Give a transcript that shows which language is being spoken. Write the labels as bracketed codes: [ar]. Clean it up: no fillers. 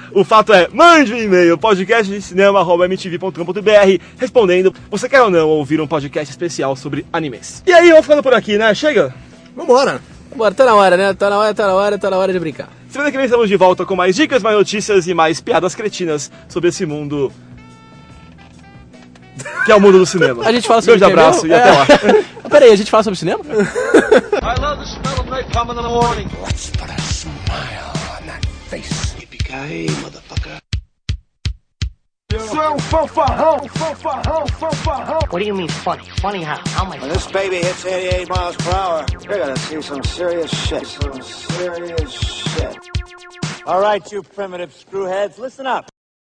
[pt] O fato é, mande um e-mail, podcastdecinema@mtv.com.br, respondendo, você quer ou não ouvir um podcast especial sobre animes. E aí, vamos ficando por aqui, né? Chega. Vambora. Vambora, tá na hora, né? Tá na hora de brincar. Semana que vem estamos de volta com mais dicas, mais notícias e mais piadas cretinas sobre esse mundo que é o mundo do cinema. A gente fala sobre cinema. Grande abraço e até lá. Peraí, a gente fala sobre cinema? [en] I love the smell of napalm in the morning. Let's put a smile on that face. Yippee-ki-yay, motherfucker. So fofarrão, fofarrão, fofarrão. What do you mean funny? Funny how? How am I? When this baby hits 88 miles per hour, you're gonna see some serious shit. Some serious shit. All right, you primitive screwheads, listen up.